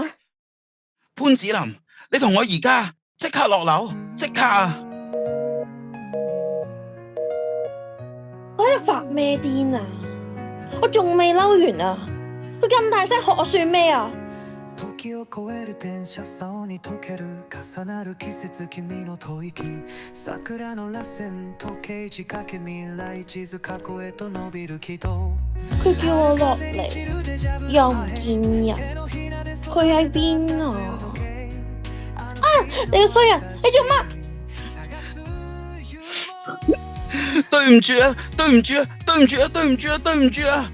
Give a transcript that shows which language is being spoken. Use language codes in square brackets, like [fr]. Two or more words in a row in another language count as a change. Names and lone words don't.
[yue] 潘子林，你同我而家即刻落樓，即刻啊！我喺度發咩癲啊？我仲未嬲完啊！佢咁大聲學我算咩啊？ [ja] 時を越える電車竿に溶ける重なる季節君の吐息桜の螺旋時計仕掛け未来地図過去へと伸びる軌道 [yue] 佢叫我落嚟，又唔見人，佢喺邊啊？啊！你個衰人，你做乜？對唔住啊！對唔住啊！對唔住啊！對唔住啊！對唔住啊！